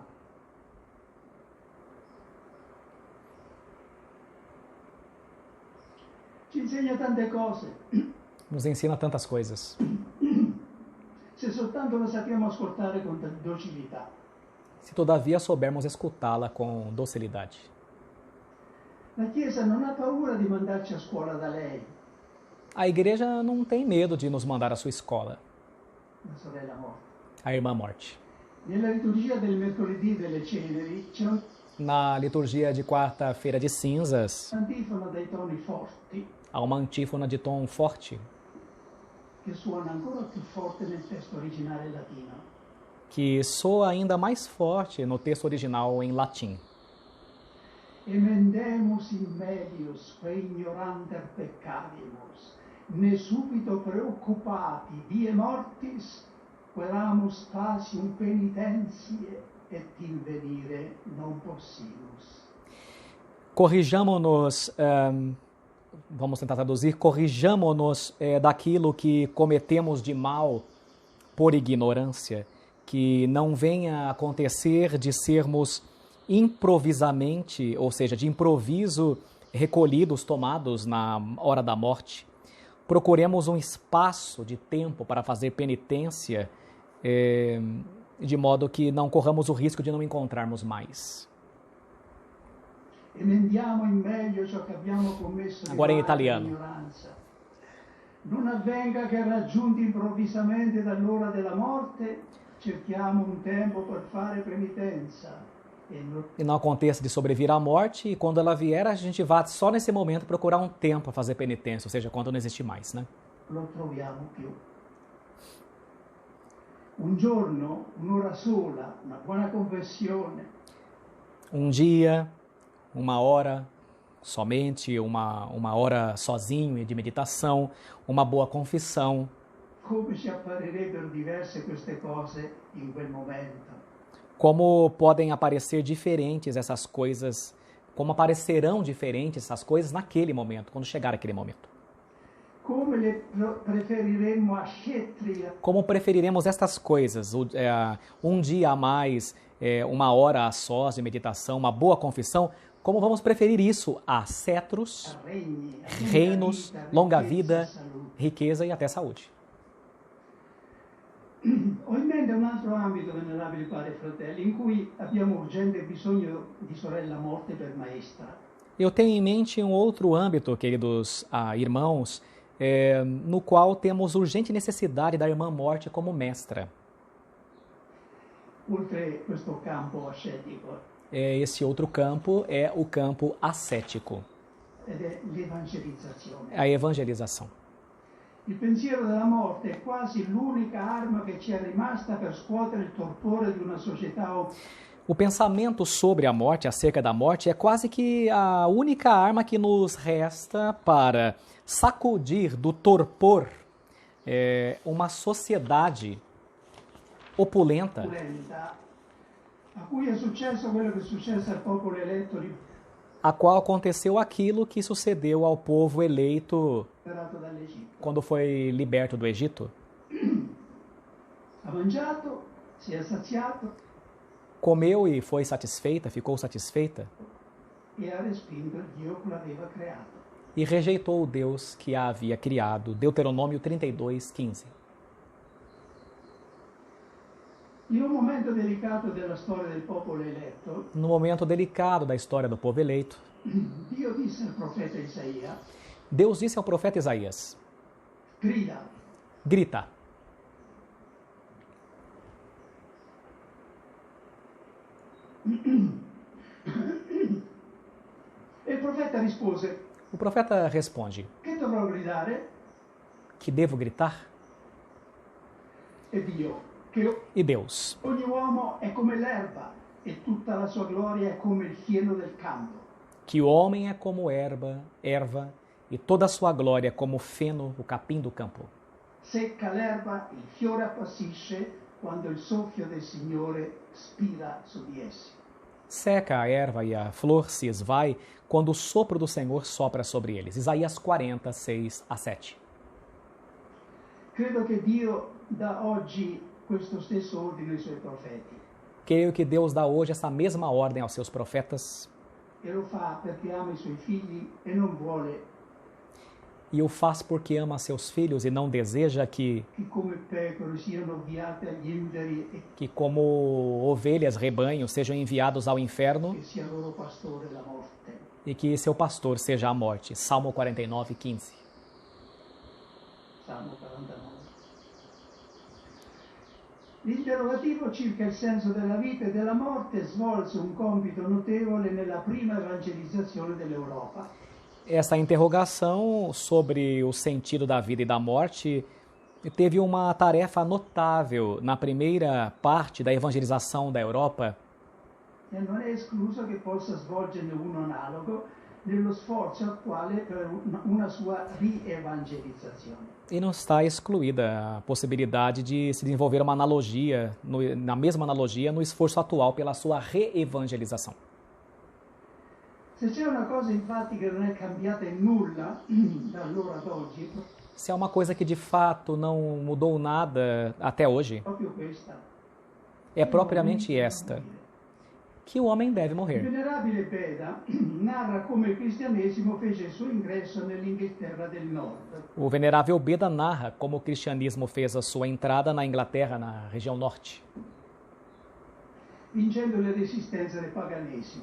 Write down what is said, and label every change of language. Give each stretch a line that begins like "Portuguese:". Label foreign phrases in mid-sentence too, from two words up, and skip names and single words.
Italian: Ci insegna tante cose,
Portuguese: Nos ensina tantas coisas.
Italian: se soltanto lo sappiamo ascoltare con docilità.
Portuguese: Se todavia soubermos escutá-la com docilidade.
Italian: La Chiesa non ha paura di mandarci a scuola da lei,
Portuguese: A igreja não tem medo de nos mandar à sua escola,
Italian: la sorella morte.
Portuguese: a irmã morte.
Italian: Nella liturgia del mercoledì delle ceneri c'è
Portuguese: Na liturgia de quarta-feira de cinzas,
Italian: un'antifona dai toni forti
Portuguese: há uma antífona de tom forte,
Italian: che suona ancora più forte nel testo originale latino.
Portuguese: que soa ainda mais forte no texto original em latim.
Latin: Emendemus in melius que ignoranter peccavimus, ne subito preoccupati die mortis queramus facium penitentiae et invenire non possimus.
Portuguese: Corrijamo-nos, vamos tentar traduzir, corrijamo-nos daquilo que cometemos de mal por ignorância, que não venha a acontecer de sermos improvisamente, ou seja, de improviso, recolhidos, tomados na hora da morte. Procuremos um espaço de tempo para fazer penitência, de modo que não corramos o risco de não encontrarmos mais.
Italian: Emendiamo in meglio ciò che abbiamo commesso di
Portuguese: Agora em
Italian: male
Portuguese: italiano.
Italian: ignoranza. Non avvenga che raggiunti improvvisamente dall'ora della morte, cerchiamo un tempo per fare penitenza.
Portuguese: E não aconteça de sobrevir à morte, e quando ela vier, a gente vá só nesse momento procurar um tempo para fazer penitência, ou seja, quando não existe mais, né?
Italian: Lo troviamo più. Un giorno, un'ora sola, una buona confessione,
Portuguese: Um dia, uma hora, somente uma hora sozinho de meditação, uma boa confissão.
Italian: come ci apparirebbero diverse queste cose in quel momento.
Portuguese: Como podem aparecer diferentes essas coisas, como aparecerão diferentes essas coisas naquele momento, quando chegar aquele momento.
Italian: Come le preferiremmo a Kshetriya,
Portuguese: Como preferiremos estas coisas, um dia a mais, uma hora a sós de meditação, uma boa confissão, como vamos preferir isso a cetros,
Italian: a regni, a
Portuguese: reinos, longa vida,
Italian: salute.
Portuguese: riqueza e até saúde.
Italian: Ho in mente un altro ambito, venerabili padri e fratelli, in cui abbiamo urgente bisogno di sorella morte per maestra.
Portuguese: Eu tenho em mente um outro âmbito, queridos irmãos, no qual temos urgente necessidade da irmã morte como mestra.
Italian: Oltre questo campo ascetico,
Portuguese: Esse outro campo é o campo ascético,
Italian: ed è l'evangelizzazione.
Portuguese: a evangelização.
Italian: Il pensiero della morte è quasi l'unica arma che ci è rimasta per scuotere il torpore di una società
Portuguese: O pensamento sobre a morte, acerca da morte, é quase que a única arma que nos resta para sacudir do torpor uma sociedade opulenta,
Italian: opulenta, a cui è successo quello che è successo al popolo eletto
Portuguese: a qual aconteceu aquilo que sucedeu ao povo eleito
Italian: liberato dall'Egitto.
Portuguese: quando foi liberto do Egito.
Italian: Ha mangiato, si è saziato
Portuguese: Comeu e foi satisfeita, ficou satisfeita,
Italian: e ha respinto il Dio che l'aveva creato.
Portuguese: e rejeitou o Deus que a havia criado. Deuteronômio 32:15.
Italian: In un momento delicato della storia del popolo eletto,
Portuguese: No momento delicado da história do povo eleito,
Italian: Dio disse al profeta Isaia,
Portuguese: Deus disse ao profeta Isaías:
Italian: grida,
Portuguese: grita.
Italian: e il profeta rispose,
Portuguese: O profeta responde:
Italian: che dovrò gridare?
Portuguese: que devo gritar?
Italian: E Dio, che
Portuguese: E Deus:
Italian: ogni uomo è come l'erba e tutta la sua gloria è come il fieno del campo.
Portuguese: que o homem é como erva, e toda a sua glória é como o feno, o capim do campo.
Italian: Secca l'erba, il fiore appassisce quando il soffio del Signore spira su di essi.
Portuguese: Seca a erva e a flor se esvai quando o sopro do Senhor sopra sobre eles. Isaías 40, 6-7.
Italian: Credo che Dio dà oggi questo stesso ordine ai suoi profeti
Portuguese: Creio que Deus dá hoje essa mesma ordem aos seus profetas,
Italian: e lo fa perché ama i suoi figli e non vuole
Portuguese: e o faz porque ama seus filhos e não deseja que
Italian: come pecore siano avviate agli inferi e
Portuguese: como ovelhas, rebanhos, sejam enviados ao inferno
Italian: che sia loro pastore la morte.
Portuguese: e que seu pastor seja a morte.
Italian: Salmo 49, 15.
Portuguese: Salmo 49.
Italian: L'interrogativo circa il senso della vita e della morte svolse un compito notevole nella prima evangelizzazione dell'Europa.
Portuguese: Essa interrogação sobre o sentido da vida e da morte teve uma tarefa notável na primeira parte da evangelização da Europa,
Italian: E non è escluso che possa svolgerne uno analogo nello sforzo attuale per una sua rievangelizzazione.
Portuguese: E não está excluída a possibilidade de se desenvolver uma analogia, na mesma analogia, no esforço atual pela sua reevangelização.
Italian: Se c'è una cosa infatti che non è cambiata in nulla da allora ad oggi,
Portuguese: Se há uma coisa que de fato não mudou nada até hoje,
Italian: proprio questa.
Portuguese: é propriamente esta, que o homem deve
Italian: Il
Portuguese: morrer.
Italian: venerabile Beda narra come il cristianesimo fece il suo ingresso nell'Inghilterra del Nord,
Portuguese: O venerável Beda narra como o cristianismo fez a sua entrada na Inglaterra, na região norte,
Italian: vincendo le resistenze del paganesimo.